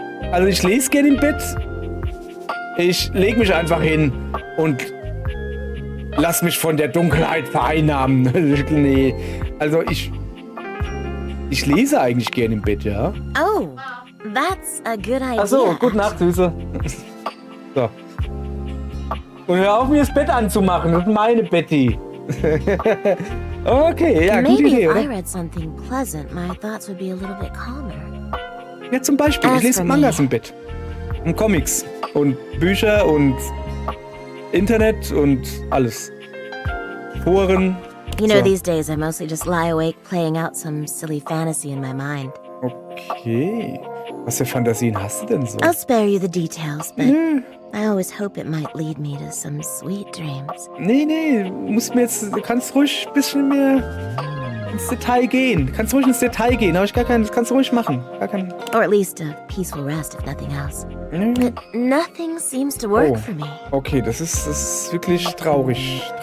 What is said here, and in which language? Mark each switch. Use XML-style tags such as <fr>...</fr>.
<de>Also, ich lese gerne im Bett. Ich lege mich einfach hin und lass mich von der Dunkelheit vereinnahmen. Nee, also ich lese eigentlich gerne im Bett, ja.</de> <en>Oh, that's a good idea.</en> <de>Achso, gute Nacht, Süße. So. Und hör auf, mir das Bett anzumachen. Das ist meine Betty. Okay, ja, gute Idee, oder?</de> <en>Maybe if I read something pleasant, my thoughts would be a little bit calmer.</en> <de>Ja, zum Beispiel, ich lese Mangas im Bett. Und Comics. Und Bücher und Internet und alles. Foren.</de> <en>You know, these days I mostly just lie awake playing out some silly fantasy in my mind.</en> <de>Okay. Was für Fantasien hast du denn so?</de> <en>I'll spare you the details, but I always hope it might lead me to some sweet dreams.</en> <de>Nee, du kannst ruhig ein bisschen mehr ins Detail gehen. Kannst ruhig ins Detail gehen, aber kannst du ruhig machen.</de> <en>Or at least a peaceful rest, if nothing else. But nothing seems to work for me.</en> <de>Okay, das ist wirklich traurig.</de>